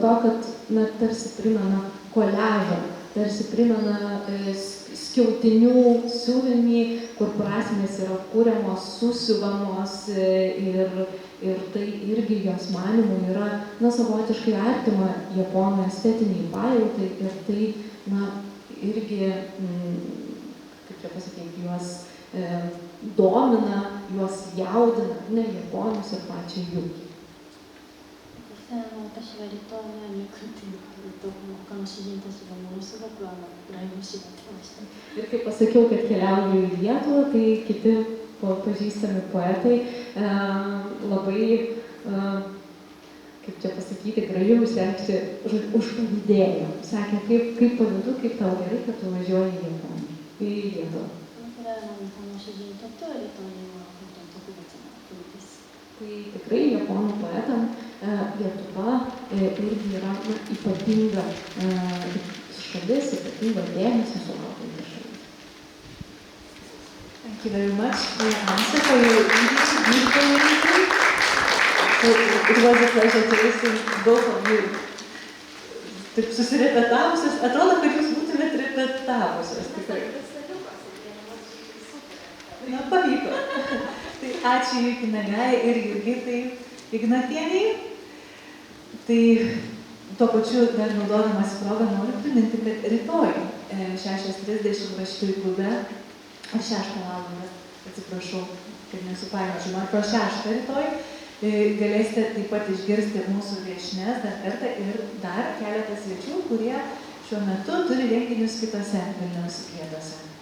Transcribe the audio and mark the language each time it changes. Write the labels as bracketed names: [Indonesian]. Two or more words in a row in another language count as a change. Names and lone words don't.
[Lithuanian] to, kad tarsi primena koliažą, tarsi primena skiautinių siuvinį, kur prasmės yra kūriamos, susiuvamos ir tai irgi jos manymų yra savotiškai artima japonų estetiniai pajautai ir tai irgi, kaip čia pasakyti, juos domina, juos jaudina, japonus ir pačią Juki. [Japanese] 私がリトアニアに行くっていうと、他の詩人たちがものすごく羨ましがってました。 [Lithuanian] Ir kai pasakiau, kad keliauju į Lietuvą, tai kiti pažįstami poetai labai, kaip čia pasakyti, gražiai užsireikšti užpavydėjo. Sakė, kaip pavydu, kaip tau gerai, kad tu važiuoji į Lietuvą. [Japanese] そのくらい日本の詩人にとってはリトアニアは本当に特別な国です。 [Lithuanian] Tai tikrai japonų poetam Lietuva irgi yra ypatinga šalis, ypatinga dėmesio sulaukianti šalis. [English] Thank you very much for your answer, for your beautiful answer. So it was a pleasure to listen to both of you. [Lithuanian] Taip susirepetavusios, atrodo, kad jūs būtumėt repetavusios. Tikrai. Pavyko. Tai ačiū Juki Nagai ir Jurgitai Ignatienei. Tai tuo pačiu dar naudodamas progą noriu priminti, kad rytoj 6:30 rašytojų klube, 6 valandą, atsiprašau, kad nesupainiočiau, man pro 6 rytoj galėsite taip pat išgirsti mūsų viešnes dar kartą ir dar keletą svečių, kurie šiuo metu turi renginius kitose Vilniaus vietose.